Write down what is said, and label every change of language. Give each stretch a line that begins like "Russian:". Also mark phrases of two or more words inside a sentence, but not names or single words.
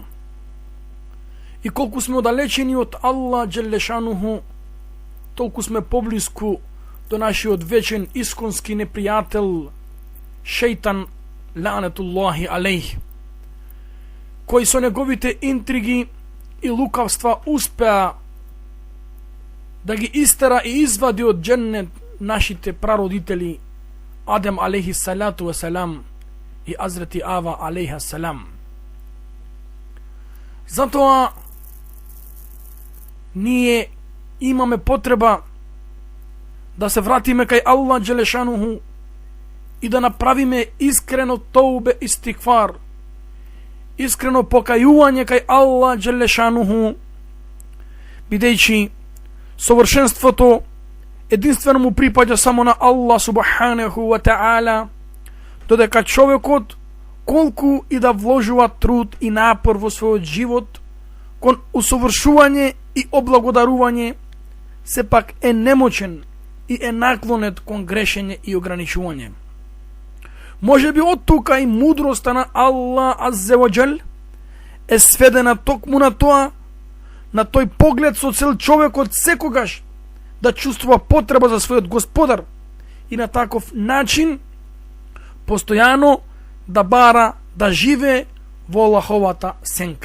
Macedonian: И колку сме оддалечени од Аллах Джелешануху, толку сме поблиску до нашиот вечен исконски непријател шејтан
Arabic: لعنة الله عليه,
Macedonian: кој со неговите интриги и лукавства успеа да ги истера и извади од џеннет нашите прародители Адем
Arabic: عليه الصلاة والسلام
Macedonian: и Азрети Ава
Arabic: عليها السلام.
Macedonian: Затоа ние имаме потреба да се вратиме кај Аллах Джелешануху и да направиме искрено
Arabic: توبة استغفار,
Macedonian: искрено покајување кај Аллах Джелешануху, бидејќи совршенството единствено му припаѓа само на Аллах
Arabic: سبحانه وتعالى,
Macedonian: додека човекот колку и да вложува труд и напор во својот живот кон усовршување и облагодарување, сепак е немочен и е наклонет кон грешење и ограничување. Може би од тука и мудроста на Аллах
Arabic: عز وجل
Macedonian: е сведена токму на тоа, на тој поглед со цел човекот секогаш да чувствува потреба за својот Господар и на таков начин постојано да бара да живее во Аллаховата сенка.